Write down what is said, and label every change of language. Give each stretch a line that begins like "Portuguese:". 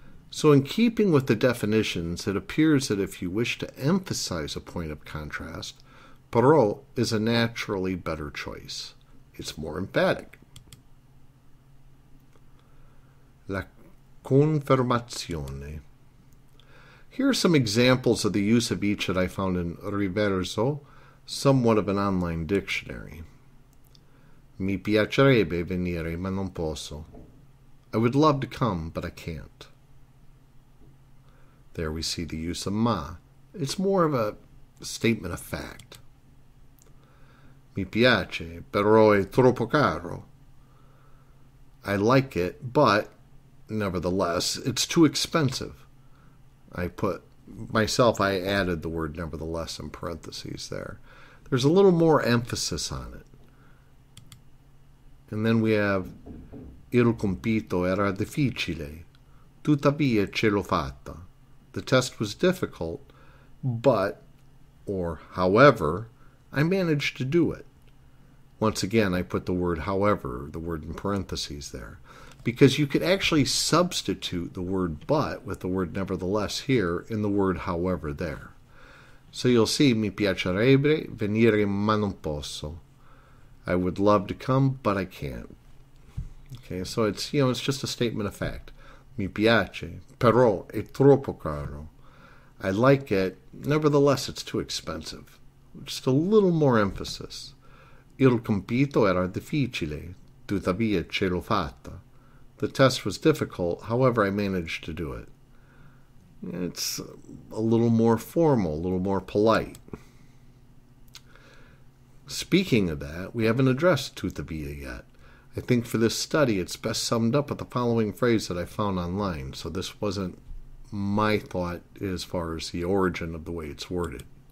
English: So in keeping with the definitions, it appears that if you wish to emphasize a point of contrast, però is a naturally better choice. It's more emphatic.
Italian: La confermazione.
English: Here are some examples of the use of each that I found in Riverso, somewhat of an online dictionary.
Italian: Mi piacerebbe venire, ma non posso.
English: I would love to come, but I can't. There we see the use of ma. It's more of a statement of fact.
Italian: Mi piace, però è troppo caro.
English: I like it, but, nevertheless, it's too expensive. I added the word nevertheless in parentheses there. There's a little more emphasis on it. And then we have
Italian: il compito era difficile, tuttavia ce l'ho fatta.
English: The test was difficult, but, or however, I managed to do it. Once again, I put the word however, the word in parentheses there, because you could actually substitute the word but with the word nevertheless here in the word however there. So you'll see,
Italian: mi piacerebbe venire ma non posso.
English: I would love to come, but I can't. Okay, so it's just a statement of fact.
Italian: Mi piace, però è troppo caro.
English: I like it, nevertheless it's too expensive. Just a little more emphasis.
Italian: Il compito era difficile, tuttavia ce l'ho fatta.
English: The test was difficult, however I managed to do it. It's a little more formal, a little more polite. Speaking of that, we haven't addressed tuttavia yet. I think for this study it's best summed up with the following phrase that I found online, so this wasn't my thought as far as the origin of the way it's worded.